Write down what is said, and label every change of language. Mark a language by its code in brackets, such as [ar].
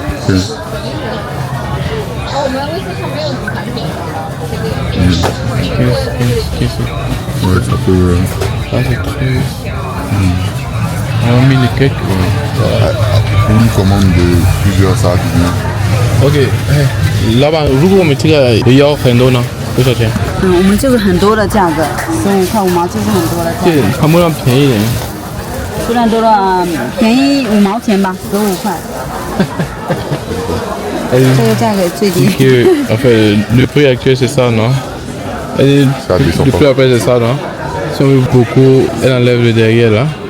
[fr] 15. Ouais, ça peut. Ah, c'est 13. On a mis les cakes. Pour une commande de plusieurs sacs. [zh] OK， 老板，如果我们这个也要很多呢，多少钱？我们这个很多的价格，15块5毛就是很多的价这格。看不上便宜点。虽然多了便宜5毛钱吧，15块。这个价格最低。 [fr] Enfin, le prix actuel c'est ça, non? Le prix après c'est ça, non? Si on veut beaucoup, elle enlève le derrière là.